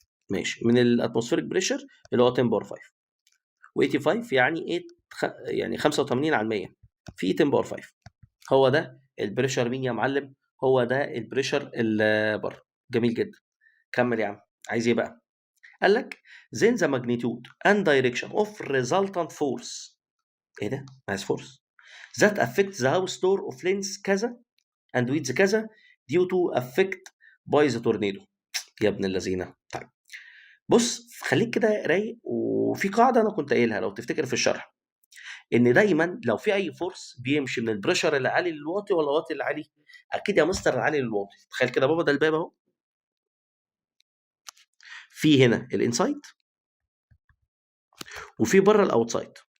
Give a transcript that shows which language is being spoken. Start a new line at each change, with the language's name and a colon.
Arabic: ماشي، من الاتموسفيريك بريشر اللي هو 10 باور 5، و85 يعني 8 يعني 85 على 100 في 10 باور 5. هو ده البريشر مين يا معلم؟ هو ده البريشر اللي بره. جميل جدا. كمل يا عم، عايز ايه بقى؟ قال لك
English: then the magnitude and direction of resultant force.
Arabic: ايه ده؟ عايز
English: force that affects the house door of length كذا and width كذا due to affect by the tornado.
Arabic: يا ابن اللذينه. طيب بص خليك كده رايق، وفي قاعده انا كنت قايلها لو تفتكر في الشرح، ان دايما لو في اي فورس بيمشي من البريشر اللي عالي للواطي ولا واطي للعالي، اكيد يا مستر العالي للواطي. تخيل كده بابا، ده الباب اهو، في هنا الانسايد وفي بره الاوتسايد.